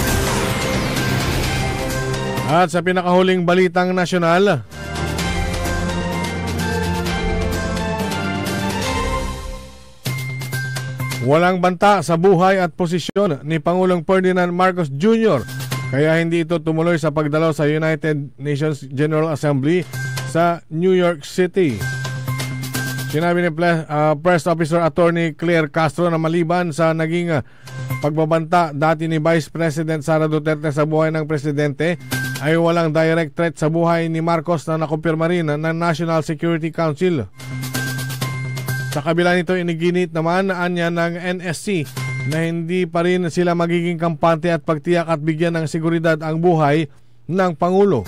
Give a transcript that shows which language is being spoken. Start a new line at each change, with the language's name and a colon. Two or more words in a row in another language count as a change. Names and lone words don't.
Filipino: At sa pinakahuling balitang nasyonal, walang banta sa buhay at posisyon ni Pangulong Ferdinand Marcos Jr. kaya hindi ito tumuloy sa pagdalaw sa United Nations General Assembly sa New York City. Sinabi ni Press Officer Attorney Claire Castro na maliban sa naging pagbabanta dati ni Vice President Sara Duterte sa buhay ng presidente, ay walang
English: direct threat
Filipino: sa buhay ni Marcos na nakumpirma rin ng National Security Council. Sa kabila nito, iniginit naman anya ng NSC na hindi pa rin sila magiging kampante at pagtiyak at bigyan ng seguridad ang buhay ng Pangulo.